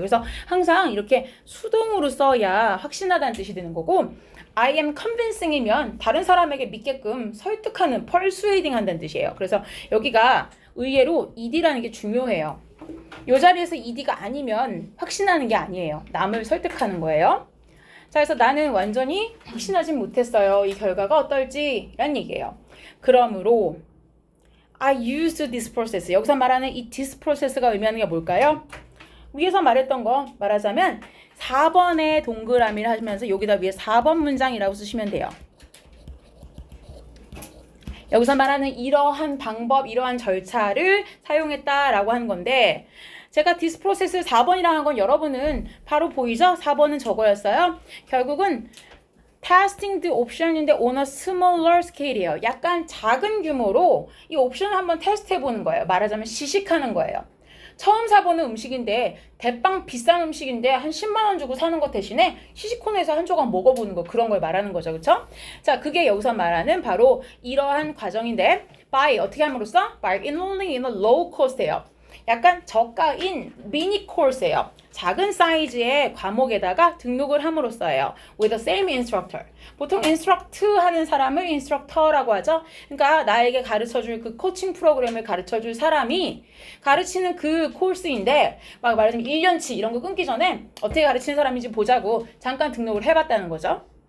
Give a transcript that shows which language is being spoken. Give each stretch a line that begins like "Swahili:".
Korean: 그래서 항상 이렇게 수동으로 써야 확신하다는 뜻이 되는 거고
English: I am convincing
Korean: 이면 다른 사람에게 믿게끔 설득하는, persuading 한다는 뜻이에요. 그래서 여기가 의외로 ed라는 게 중요해요. 이 자리에서 ed가 아니면 확신하는 게 아니에요. 남을 설득하는 거예요. 자, 그래서 나는 완전히 확신하진 못했어요. 이 결과가 어떨지 라는 얘기예요. 그러므로
English: I used this process.
Korean: 여기서 말하는 이 this process가 의미하는 게 뭘까요? 위에서 말했던 거 말하자면 4번의 동그라미를 하시면서 여기다 위에 4번 문장이라고 쓰시면 돼요. 여기서 말하는 이러한 방법, 이러한 절차를 사용했다라고 하는 건데 제가 this process를 4번이라고 한 건 여러분은 바로 보이죠? 4번은 저거였어요. 결국은
English: testing the option인데 on a smaller scale이에요.
Korean: 약간 작은 규모로 이 옵션을 한번 테스트해 보는 거예요. 말하자면 시식하는 거예요. 처음 사보는 음식인데 대빵 비싼 음식인데 한 10만 원 주고 사는 것 대신에 시식코너에서 한 조각 먹어보는 거 그런 걸 말하는 거죠. 그렇죠? 자, 그게 여기서 말하는 바로 이러한 과정인데 by 어떻게 함으로써?
English: by enrolling in a low cost예요.
Korean: 약간 저가인 미니 코스예요. 작은 사이즈의 과목에다가 등록을 함으로써요.
English: with the same instructor.
Korean: 보통 instruct 하는 사람을 instructor라고 하죠. 그러니까 나에게 가르쳐줄 그 코칭 프로그램을 가르쳐줄 사람이 가르치는 그 코스인데 막 말하자면 1년치 이런 거 끊기 전에 어떻게 가르치는 사람인지 보자고 잠깐 등록을 해봤다는 거죠.